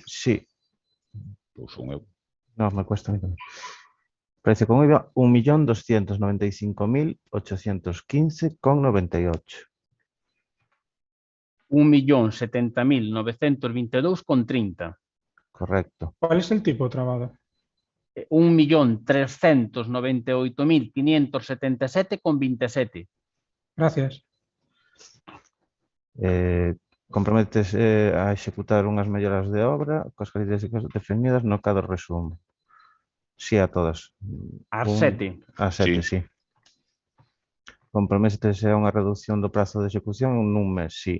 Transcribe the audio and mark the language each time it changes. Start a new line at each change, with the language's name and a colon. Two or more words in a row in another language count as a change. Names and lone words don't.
Spanish: Sí.
Galician: Pois un eu.
Spanish: No, me cuesta a mí también. Precio con IVA 1.295.815,98. 1.070.922,30. Correcto. ¿Cuál es el tipo trabado? 1.398.577,27. Gracias.
Galician: Comprométese a executar unhas melloras de obra coas características definidas no cadro resumo.
Spanish: Sí a todas. A 7. A 7, sí.
Galician: Comprométese a unha reducción do prazo de execución nun mes, sí.